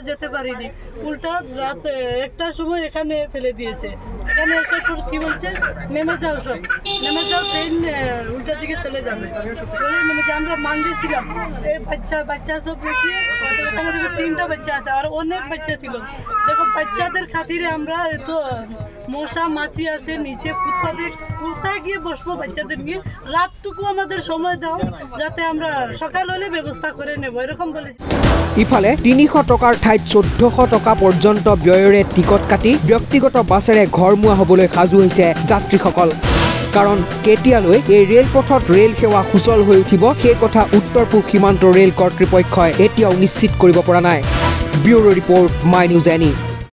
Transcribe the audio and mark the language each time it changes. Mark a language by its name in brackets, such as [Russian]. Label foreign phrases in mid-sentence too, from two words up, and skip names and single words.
[Bangla] যেতে পারিনি উল্টা রাত 1টার সময় এখানে ফেলে দিয়েছে এখানে এসে কি বলছে নেমে যাও সব নেমে যাও ট্রেন উল্টা দিকে চলে যাবে বলে নেমে যে আমরা মানছিলাম এই বাচ্চা সব দেখি আমাদের 3টা বাচ্চা আছে আর অনেক বাচ্চা ছিল দেখো বাচ্চাদের খাতিরে আমরা এত মশা মাছি আছে নিচে ফুটপাতে কোথায় গিয়ে বসবো বাচ্চাদের নিয়ে রাতটুকু আমাদের সময় দাও যাতে আমরা সকাল হলে ব্যবস্থা করে নেব এরকম বলেছি [Assamese] ইফালে 300 টকাৰ ঠাইত 1400 টকা পৰ্যন্ত ব্যয়ৰে টিকট কাটি ব্যক্তিগত বাছেৰে ঘৰমুৱা হ'বলৈ সাজু হৈছে যাত্ৰীসকল কাৰণ কেতিয়ালৈ এই ৰেলপথত ৰেল সেৱা সুচল হৈ উঠিব সেই কথা উত্তৰ পূব সীমান্ত ৰেল কৰ্তৃপক্ষই এতিয়াও নিশ্চিত কৰিব পৰা নাই ব্যুৰো ৰিপৰ্ট মাই নিউজ এনি